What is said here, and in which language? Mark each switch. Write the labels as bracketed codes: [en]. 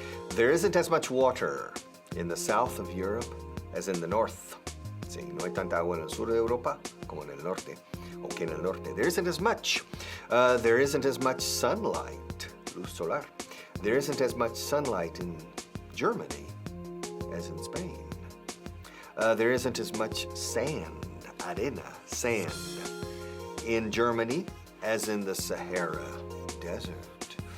[en] There isn't as much water in the south of Europe as in the north. [es] Sí, no hay tanta agua en el sur de Europa como en el norte, o que en el norte. [en] There isn't as much. There isn't as much sunlight, [es] luz solar. [en] There isn't as much sunlight in Germany as in Spain. There isn't as much sand, [es] arena, [en] sand, in Germany as in the Sahara Desert.